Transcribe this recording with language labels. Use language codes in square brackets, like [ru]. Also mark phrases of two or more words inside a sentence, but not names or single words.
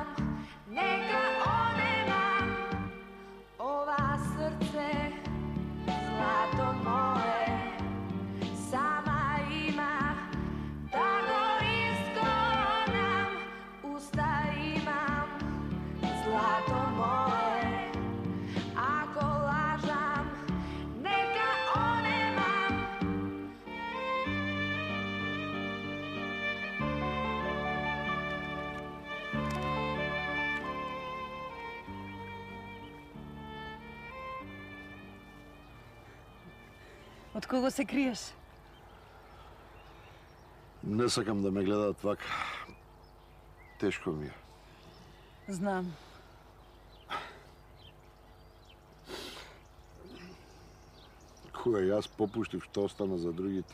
[mk] neka onemam, ova srce, zlato moje, sama ima, tako iskonam, usta imam, zlato moje, ako lažam, neka onemam. Od кого се криеш? Не сакам да ме гледаат вака. Тешко ми е. Знам. Кога јас попуштив, што остана за другите.